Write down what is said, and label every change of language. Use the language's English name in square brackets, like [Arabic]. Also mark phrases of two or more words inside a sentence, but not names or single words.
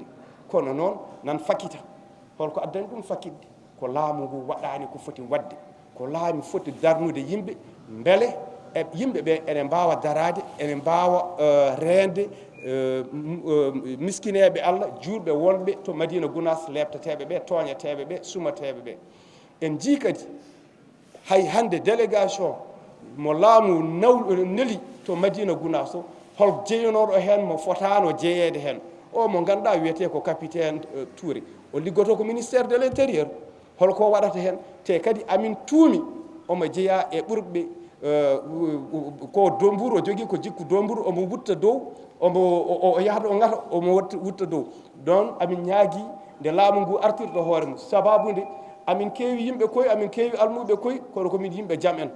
[Fula] Kono noon nan fakita holko addani ɗum fakidde ko laamu ngu waɗani ko foti wadde, ko laamu foti darnude yimɓe beele e yimɓe ɓe ene mbawa darade, ene mbawa rende miskineɓe Allah, juurɓe wonɓe to Madina Gounass, lebtateɓe ɓe, toñateɓe ɓe, sumateɓe ɓe. En jii kadi hay hande délégation mo laamu neli to Madina Gounass o hol jeyanoɗo hen mo fotano jeeyede hen. O mo ganduɗa wiyete ko capitaine Touré, o liggoto ko [French] ministère de l'intérieur. [Fula] Holko waɗata hen te kadi amin tuumi omo jeeya e ɓurɓe ko domburu, o jogui ko jikku domburu, omo wutta dow, o yahata o ngata omo wutta dow. Donc amin ñaagui nde laamu ngu artirɗo hoore mum, sababude amin keewi yimɓe koye, amin keewi almuɓe koye, kono komin yimɓe jaam en.